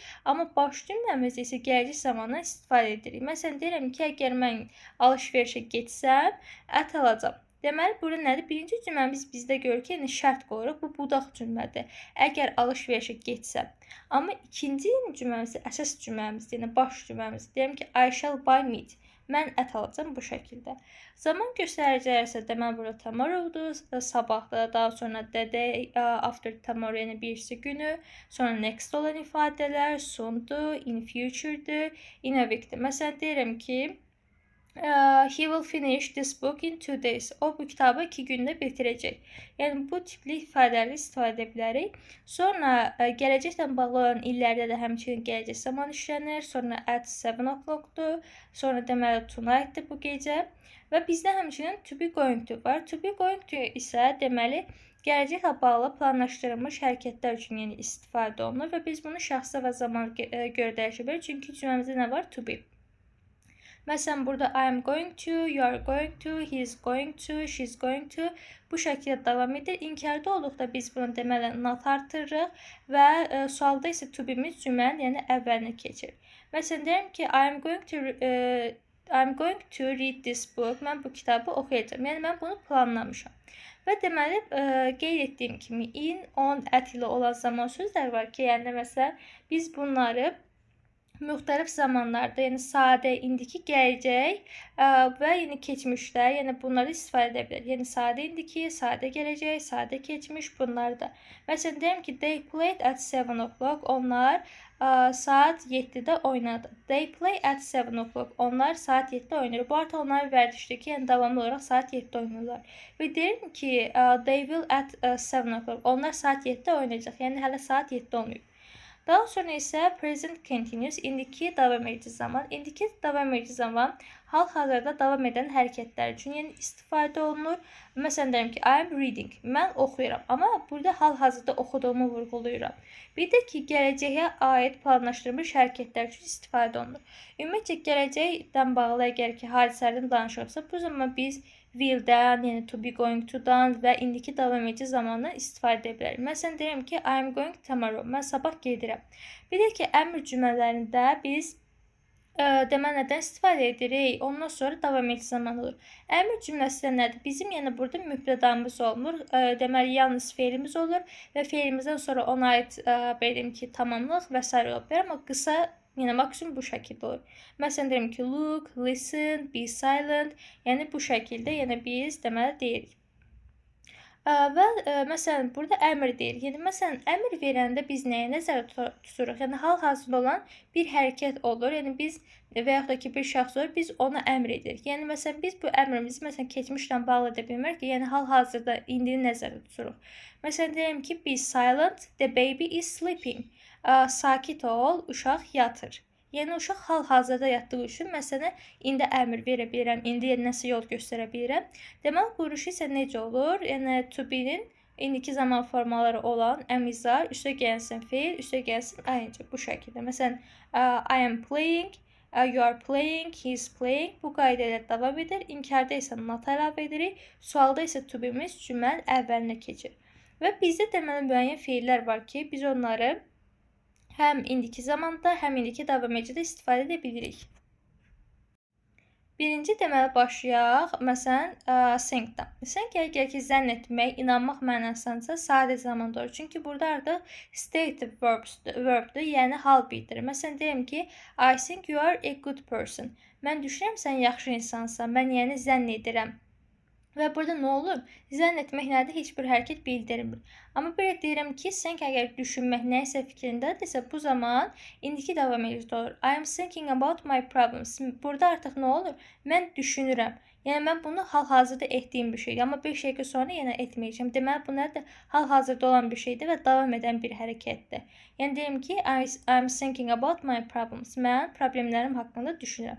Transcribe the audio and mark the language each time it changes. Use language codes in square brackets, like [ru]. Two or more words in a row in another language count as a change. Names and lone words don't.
[az] Amma baş cümləmizdə isə gələcək zamandan istifadə edirik. Məsələn deyirəm ki, əgər mən alış-verişə getsəm, ət alacağam. Deməli burada nədir? Birinci cümləmiz bizdə görür ki, yəni şərt qoyuruq. Bu budaq cümlədir. Əgər alış-verişə getsəm. Amma ikinci cümləmiz, əsas cümləmiz, yəni baş cümləmiz. Deyirəm ki, [en] I shall buy meat. [az] Mən ət alacağam bu şəkildə. Zaman göstəriciləri isə deməli burada tomorrow'dur, sabahdır, daha sonra [en] the day after tomorrow, [az] yəni birisi günü, sonra next olan ifadələr, soon'dur, [en] in future'dur, in a week'dir. [az] Məsələn deyirəm ki, [en] he will finish this book in 2 days. [az] O bu kitabı 2 gündə bitirəcək. Yəni bu tipli ifadələri istifadə edə bilərik. Sonra gələcəklə bağlı olan illərdə də həmçinin gələcək zaman işlənir. Sonra [en] at 7 o'clock'dur. [az] Sonra deməli tonight'dır bu gecə. Və bizdə həmçinin [en] to be going to [az] var. [en] To be going to [az] isə deməli gələcəklə bağlı planlaşdırılmış hərəkətlər üçün yəni istifadə olunur və biz bunu şəxsə və zamana görə dəyişə bilərik. Çünki cümləmizdə nə var? [en] To be. [az] Məsələn, burada [en] I am going to, you are going to, he is going to, she is going to [az] bu şəkildə davam edir. İnkarda olduqda biz bunu deməli not artırırıq və sualda isə [en] to be-miz [az] cümlənin yəni əvvəlinə keçir. Məsələn, deyirəm ki, [en] I am going to read this book. [az] Mən bu kitabı oxuyacağam. Yəni, mən bunu planlamışam. Və deməli, qeyd etdiyim kimi [en] in, on, at [az] ilə olan zaman sözlər var ki, yəni məsələn, biz bunları müxtəlif zamanlarda, yəni sadə, indiki, gələcək və yəni keçmişdə, yəni bunları istifadə edə bilər. Yəni sadə indiki, sadə gələcək, sadə keçmiş bunlar da. Məsələn, deyim ki, [en] they played at 7 o'clock. [az] Onlar saat 7-də oynadı. [en] They play at 7 o'clock. [az] Onlar saat 7-də oynayır. Bu artıq onlar vərdişdəki, yəni davamlı olaraq saat 7-də oynayırlar. Və deyirəm ki, [en] they will at 7 o'clock. [az] Onlar saat 7-də oynayacaq. Yəni hələ saat 7-də olmayıb. Daha sonra isə [en] present continuous, [az] indiki davam edici zaman. İndiki davam edici zaman hal-hazırda davam edən hərəkətlər üçün yəni istifadə olunur. Məsələn deyirəm ki, [en] I am reading. [az] Mən oxuyuram. Amma burada hal-hazırda oxuduğumu vurğulayıram. Bir də ki, gələcəyə aid planlaşdırılmış hərəkətlər üçün istifadə olunur. Ümumiyyətlə, gələcəkdən bağlı əgər ki, hadisələrdən danışırsa, bu zaman biz will-dən, yəni [en] to be going to-dan [az] və indiki davam edici zamandan istifadə edə bilərik. Məsələn, deyirəm ki, [en] I am going tomorrow. [az] Mən sabah gedirəm. Bir də ki, əmr cümlələrində biz deməli nədən istifadə edirik? Ondan sonra davam edici zaman olur. Əmr cümləsi də nədir? Bizim yəni burada mübtədamız olmur. Deməli, yalnız feilimiz olur və feilimizdən sonra ona aid deyim ki, tamamlıq və s. ola bilər. Amma qısa yəni maksimum bu şəkildə olur. Məsələn deyirəm ki, [en] look, listen, be silent. [az] Yəni bu şəkildə yəni biz deməli deyirik. Və məsələn burada əmr deyirik. Yəni məsələn əmr verəndə biz nəyə nəzərdə tuturuq? Yəni hal-hazırda olan bir hərəkət olur. Yəni biz və yaxud da ki bir şəxs olur, biz ona əmr edirik. Yəni məsələn biz bu əmrimizi məsələn keçmişlə bağlı edə bilmirik ki, yəni hal-hazırda indini nəzərdə tuturuq. Məsələn deyirəm ki, [en] be silent, the baby is sleeping. [az] Sakit ol, uşaq yatır. Yəni uşaq hal-hazırda yatdığı üçün məsələn indi əmr verə bilirəm, indi nəsə yol göstərə bilirəm. Deməli quruluşu isə necə olur? Yəni [en] to be-nin [az] indiki zaman formaları olan [en] am, is, are, [az] üstə gəlsin feil, üstə gəlsin ing bu şəkildə. Məsələn, [en] I am playing, you are playing, he is playing. [az] Bu qayda ilə davam edir. İnkarda isə not əlavə edirik. Sualda isə to be-miz cümlənin əvvəlinə keçir. Və bizdə deməli müəyyən feillər var ki, biz onları həm indiki zamanda, həm indiki davam edicidə istifadə edə bilirik. Birinci deməli başlayaq. Məsələn, think-dan. Think əgər ki, zənn etmək, inanmaq mənasınca sadə zamanda olur. Çünki burada artıq [en] stative verbdir, [az] yəni hal bildirir. Məsələn, deyirəm ki, [en] I think you are a good person. [az] Mən düşünürəm sən yaxşı insansan. Mən yəni zənn edirəm. Və burada nə olur? Zənn etmək nədir? Heç bir hərəkət bildirmir. Amma belə deyirəm ki, think əgər düşünmək nəyisə fikrindədirsə, bu zaman indiki davam edici olur. [en] I am thinking about my problems. [az] Burada artıq nə olur? Mən düşünürəm. Yəni mən bunu hal-hazırda etdiyim bir şeydir. Amma 5 dəqiqə sonra yenə etməyəcəm. Deməli bu nədir? Hal-hazırda olan bir şeydir və davam edən bir hərəkətdir. Yəni deyim ki, [en] I am thinking about my problems. [az] Mən problemlərim haqqında düşünürəm.